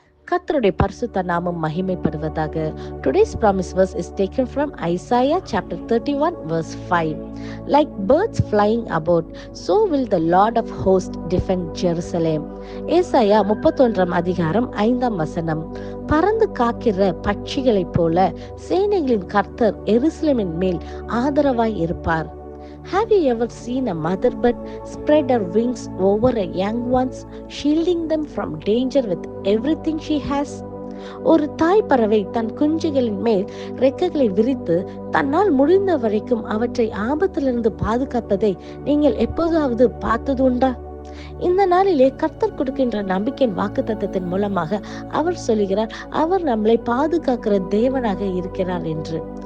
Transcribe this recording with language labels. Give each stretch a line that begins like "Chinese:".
Tamil: கர்த்தருடைய பரிசுத்த நாமம் மகிமைப்படுவதாக.
English: Today's promise verse is taken from Isaiah chapter 31 verse 5. Like birds flying about, so will the Lord of hosts defend Jerusalem.
Tamil: ஏசாயா 31 அதிகாரம் 5 வசனம். பறந்து காக்கிற பட்சிகளைப் போல சேனைகளின் கர்த்தர் எருசலேமின் மேல் ஆதரவாய் இருப்பார்.
English: Have you ever seen a mother bird spread her wings over her young ones, shielding them from danger with everything she has?
Tamil: ஒரு தாய் பறவை தன் குஞ்சுகளின் மேல் ரெக்கைகளை விரித்து தன்னால் முடிந்த வரைக்கும் அவற்றை ஆபத்திலிருந்து பாதுகாப்பதை நீங்கள் எப்போதாவது பார்த்ததுண்டா? இந்த நாளிலே கர்த்தர் கொடுக்கின்ற நம்பிக்கையின் வாக்குத்தத்தத்தின் மூலமாக அவர் சொல்லுகிறார், அவர் நம்மளை பாதுகாக்கிற தேவனாக இருக்கிறார் என்று.